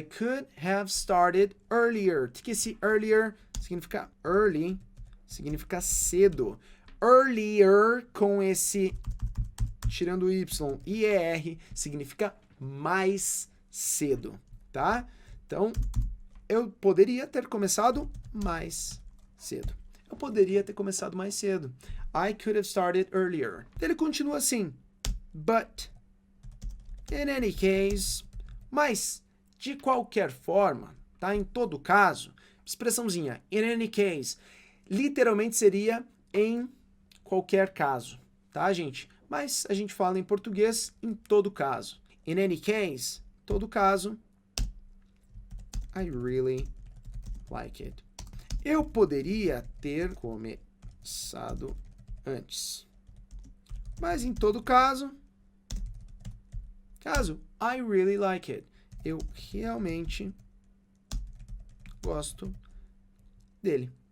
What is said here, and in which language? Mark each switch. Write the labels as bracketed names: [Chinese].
[English] I could have started earlier. [Portuguese] Que esse earlier significa early, significa cedo. Earlier com esse tirando o y e er significa mais cedo, tá? Então, eu poderia ter começado mais cedo. Eu poderia ter começado mais cedo. [English] I could have started earlier. [Portuguese] Ele continua assim. [English] But, in any case, [Portuguese] mas, de qualquer forma, tá? Em todo caso, expressãozinha, [English] in any case, [Portuguese] literalmente seria em qualquer caso, tá, gente? Mas a gente fala em português em todo caso. [English] In any case, [Portuguese] todo caso, [English] I really like it. [Portuguese] Eu poderia ter começado antes. Mas em todo caso, [English] I really like it. [Portuguese] Eu realmente gosto dele.